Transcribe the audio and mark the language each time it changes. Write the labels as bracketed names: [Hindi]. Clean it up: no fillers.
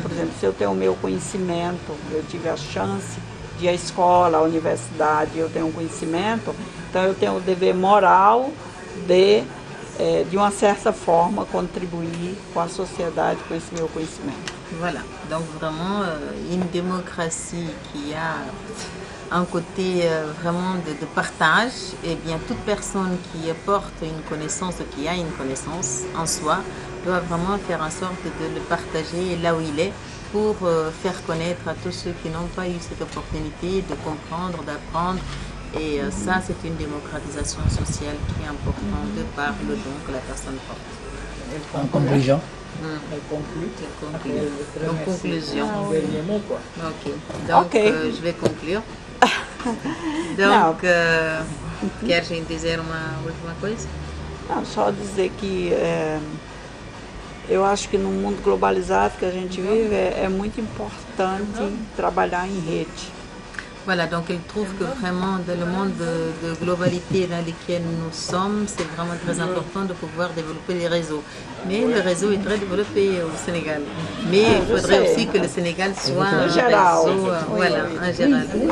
[Portuguese] Por exemplo, se eu tenho o meu conhecimento, eu tive a chance de ir à escola, à universidade, eu tenho um conhecimento, então eu tenho o dever moral de uma certa forma, contribuir com a sociedade com esse meu conhecimento. [French] Voilà, donc vraiment une démocratie qui a un côté vraiment de partage, et bien toute personne qui apporte une connaissance, qui a une connaissance en soi, doit vraiment faire en sorte de le partager là où il est pour faire connaître à tous ceux qui n'ont pas eu cette opportunité de comprendre, d'apprendre. Et ça, c'est une démocratisation sociale qui est importante de par le don que la personne porte. En conclusion. Elle conclut. En conclusion. Un dernier mot, quoi. Ok. Donc, je vais conclure. [Portuguese] Donc, quer dizer uma última coisa? Não, só dizer que eu acho que no mundo globalizado que a gente vive é muito importante trabalhar em rede. [French] Voilà, donc il trouve que vraiment dans le monde de globalité dans lequel nous sommes, c'est vraiment très important de pouvoir développer les réseaux. Mais le réseau est très développé au Sénégal. Mais il faudrait aussi que le Sénégal soit un réseau, voilà, en général.